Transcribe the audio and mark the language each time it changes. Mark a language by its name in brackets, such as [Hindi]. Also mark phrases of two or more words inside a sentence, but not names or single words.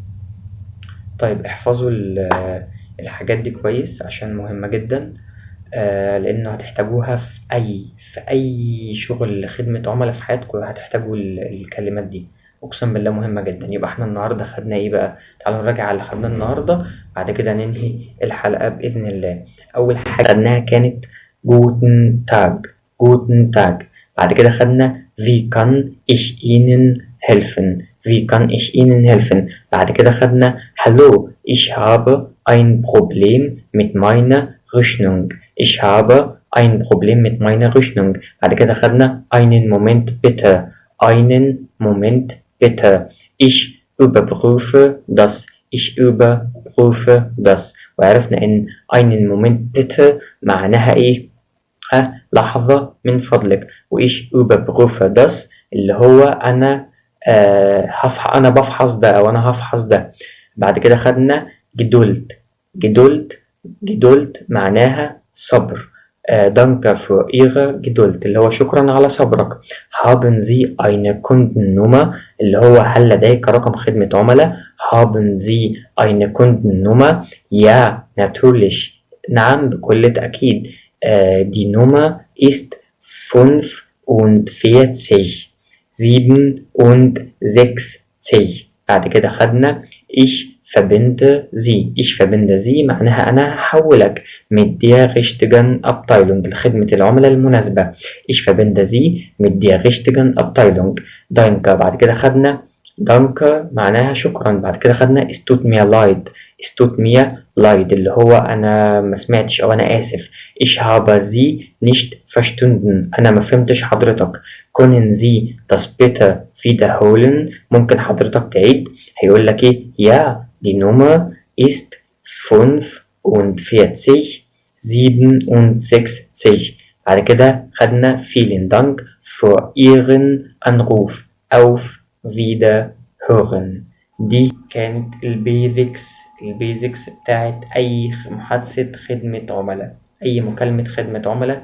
[Arabic] طيب احفظوا الحاجات دي كويس عشان مهمة جدا، لأنه هتحتاجوها في أي شغل خدمة عملاء في حياتكم. هتحتاجوا الكلمات دي، أقسم بالله مهمة جدا. يبقى احنا النهاردة خدنا ايه بقى؟ تعالوا نراجع على اللي خدناه النهاردة، بعد كده ننهي الحلقة بإذن الله. أول حاجة خدناها كانت [German] Guten Tag. Guten Tag. [Arabic] بعد كده خدنا [German] wie kann ich Ihnen helfen. wie kann ich Ihnen helfen. [Arabic] بعد كده خدنا [German] hallo ich habe ein Problem mit meiner Rechnung. ich habe ein Problem mit meiner Rechnung. [Arabic] بعد كده خدنا [German] einen Moment bitte. einen Moment bitte. ich überprüfe das. ich überprüfe das. [Arabic] وعرفنا إن [German] einen Moment bitte [Arabic] معناها إيه؟ لحظة من فضلك. وإيش [German] überprüfe das [Arabic] اللي هو أنا أنا بفحص ده أو أنا هفحص ده. بعد كده خدنا [German] Geduld. Geduld. [Arabic] Geduld معناها صبر. [German] Danke für Ihre Geduld [Arabic] اللي هو شكرا على صبرك. [German] Haben Sie eine Kundennummer [Arabic] اللي هو هل لديك رقم خدمة عملاء. [German] Haben Sie eine Kundennummer. Ja, natürlich. [Arabic] نعم بكل تأكيد. [German] Die Nummer ist 45 67. [Arabic] بعد كده خدنا [German] ich verbinde sie. ich verbinde sie [Arabic] معناها أنا هحولك [German] mit der richtigen Abteilung [Arabic] لخدمة العملاء المناسبة. [German] ich verbinde sie mit der richtigen Abteilung. danke. [Arabic] بعد كده خدنا danke معناها شكرا. بعد كده خدنا [German] es tut mir leid. es tut mir leid [Arabic] اللي هو أنا ما سمعتش أو أنا آسف. [German] ich habe sie nicht verstanden. [Arabic] أنا ما فهمتش حضرتك. [German] können Sie das bitte wiederholen. [Arabic] ممكن حضرتك تعيد. هيقول لك إيه؟ [German] ja die Nummer ist 45 67. [Arabic] بعد كده خدنا [German] vielen Dank für Ihren Anruf. auf Wiederhören. [Arabic] دي كانت البيزكس بتاعت أي محادثة خدمة عملاء، أي مكالمة خدمة عملاء.